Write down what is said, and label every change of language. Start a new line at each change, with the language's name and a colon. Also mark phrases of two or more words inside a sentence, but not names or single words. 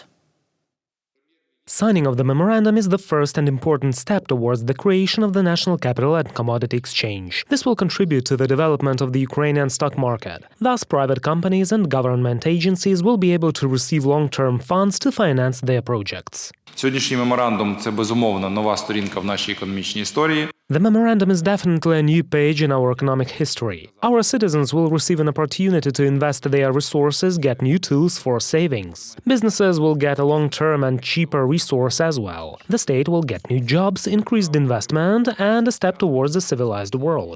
English: Signing of the memorandum is the first and important step towards the creation of the National Capital and Commodity Exchange. This will contribute to the development of the Ukrainian stock market. Thus, private companies and government agencies will be able to receive long-term funds to finance their projects.
Ukrainian: Сьогоднішній меморандум – це, безумовно, нова сторінка в нашій економічній історії.
English: The memorandum is definitely a new page in our economic history. Our citizens will receive an opportunity to invest their resources, get new tools for savings. Businesses will get a long-term and cheaper resource as well. The state will get new jobs, increased investment, and a step towards a civilized world.